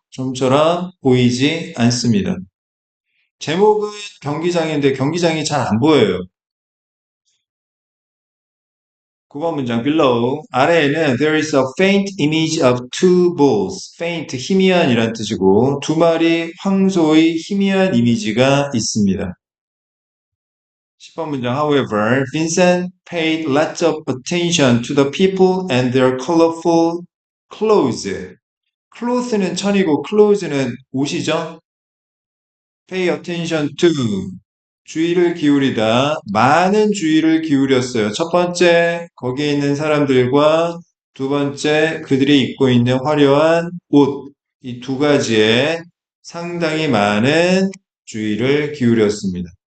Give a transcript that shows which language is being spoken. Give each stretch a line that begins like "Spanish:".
Korean: 좀처럼 보이지 않습니다. 제목은 경기장인데 경기장이 잘 안 보여요. 9번 문장
English: below
Korean: 아래에는
English: there is a faint image of two bulls.
Korean: faint 희미한이란 뜻이고 두 마리 황소의 희미한 이미지가 있습니다. 10번 문장
English: however Vincent paid lots of attention to the people and their colorful clothes.
Korean: clothes는 천이고 clothes는 옷이죠. pay attention to 주의를 기울이다. 많은 주의를 기울였어요. 첫 번째, 거기에 있는 사람들과 두 번째, 그들이 입고 있는 화려한 옷. 이 두 가지에 상당히 많은 주의를 기울였습니다.